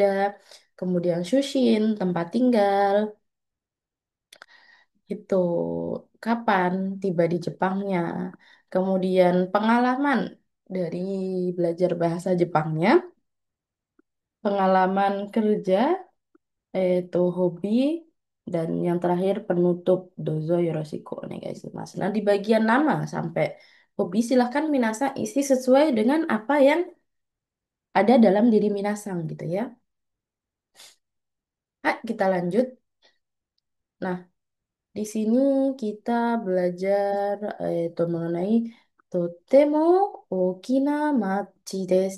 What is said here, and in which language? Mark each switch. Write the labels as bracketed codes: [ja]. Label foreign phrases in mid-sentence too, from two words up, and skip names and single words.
[id] Kemudian Shushin, tempat tinggal, itu kapan tiba di Jepangnya. Kemudian pengalaman dari belajar bahasa Jepangnya, pengalaman kerja, yaitu hobi, dan yang terakhir penutup [ja] どうぞよろしくお願いします. [id] Nah, di bagian nama sampai hobi silahkan minasang isi sesuai dengan apa yang ada dalam diri minasang gitu ya. Kita lanjut. Nah, di sini kita belajar itu mengenai [ja] とても大きな町です.